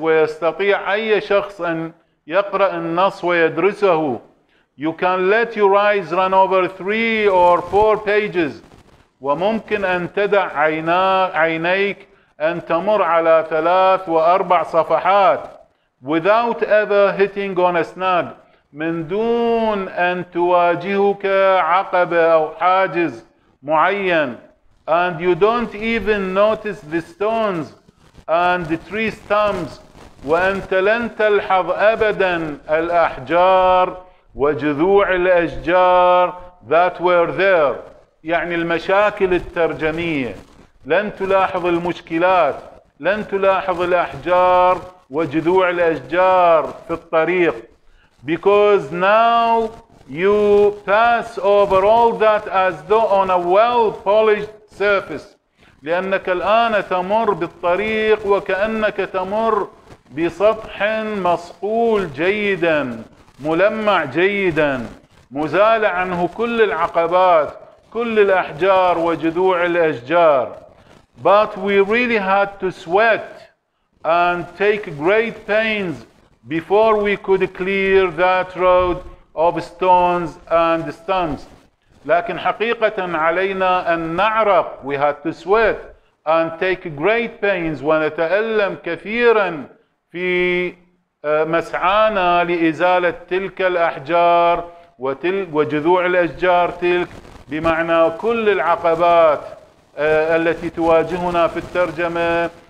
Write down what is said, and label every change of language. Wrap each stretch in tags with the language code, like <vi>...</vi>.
<ar>ويستطيع أي شخص أن يقرأ النص ويدرسه.</ar> <en>You can let your eyes run over 3 or 4 pages.</en> <ar>وممكن أن تدع عينيك أن تمر على 3 و4 صفحات</ar> <en>without ever hitting on a snag،</en> <ar>من دون أن تواجهك عقبة أو حاجز معين.</ar> <en>And you don't even notice the stones and the tree stumps،</en> <ar>وأنت لن تلحظ أبدا الأحجار وجذوع الأشجار</ar> <en>that were there،</en> <ar>يعني المشاكل الترجمية. لن تلاحظ المشكلات، لن تلاحظ الأحجار وجذوع الأشجار في الطريق.</ar> <en>Because now you pass over all that as though on a well-polished surface.</en> <ar>لأنك الآن تمر بالطريق وكأنك تمر بسطح مصقول جيدا، ملمع جيدا، مزال عنه كل العقبات، كل الأحجار وجذوع الأشجار.</ar> <en>But we really had to sweat and take great pains before we could clear that road of stones and stumps.</en> <ar>لكن حقيقة علينا أن نعرق.</ar> <en>We had to sweat and take great pains،</en> <ar>ونتألم كثيرا في مسعانا لإزالة تلك الأحجار وجذوع الأشجار تلك، بمعنى كل العقبات التي تواجهنا في الترجمة.</ar>